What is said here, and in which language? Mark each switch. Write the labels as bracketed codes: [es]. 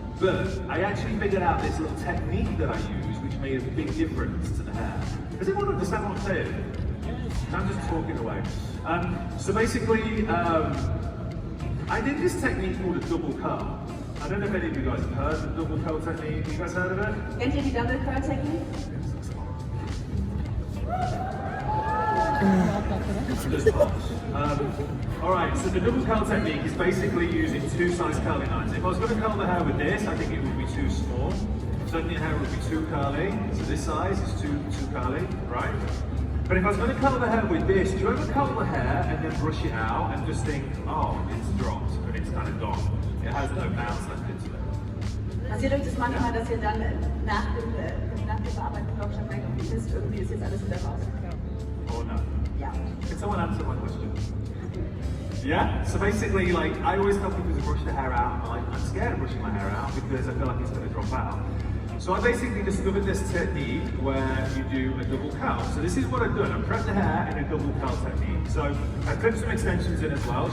[en] But I actually figured out this little technique that I use, which made a big difference to the hair. Does anyone understand what I'm saying? I'm just talking away. So basically, I did this technique called a double curl. I don't know if any of you guys have heard of the double curl technique. You guys heard of it? [de] Kennt ihr die Double Curl Technique? [en] Alright, so the double curl technique is basically using two size curling irons. If I was going to curl the hair with this, I think it would be too small. Certainly your hair would be too curly, so this size is too curly, right? But if I was going to curl the hair with this, do you ever curl the hair and then brush it out and just think, oh, it's dropped and it's kind of gone. It has no bounce left into it. [de] Passiert euch das manchmal, dass ihr dann nach dem Bearbeiten noch schon merkt, okay, Mist, irgendwie ist jetzt alles wieder raus? [en] Or no? [de] Ja. [en] Can someone answer my question? Yeah? So basically, like, I always tell people to brush the hair out. I'm scared of brushing my hair out because I feel like it's going to drop out. So I basically discovered this technique where you do a double curl. So this is what I've done. I've prepped the hair in a double curl technique. So I clipped some extensions in as well.